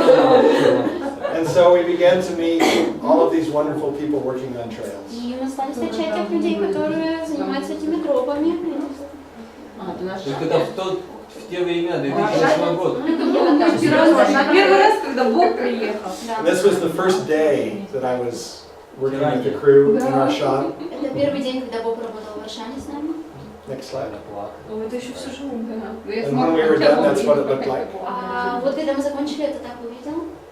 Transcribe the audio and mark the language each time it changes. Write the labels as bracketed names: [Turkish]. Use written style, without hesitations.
[English] And so we began to meet all of these wonderful people working on trails. [Russian] И мы стали встречать тех людей, которые занимаются этими тропами. Так это в те времена, 2008 год. Первый раз, когда Бог приехал. [English] And this was the first day that I was working with the crew in Arshan. [Russian] Это первый день, когда Боб работал в Аршане с нами. [English] Next slide. [Russian] О, это еще все живу. [English] And when we were done, that's what it looked like. [Russian] А вот когда мы закончили, это так выглядело.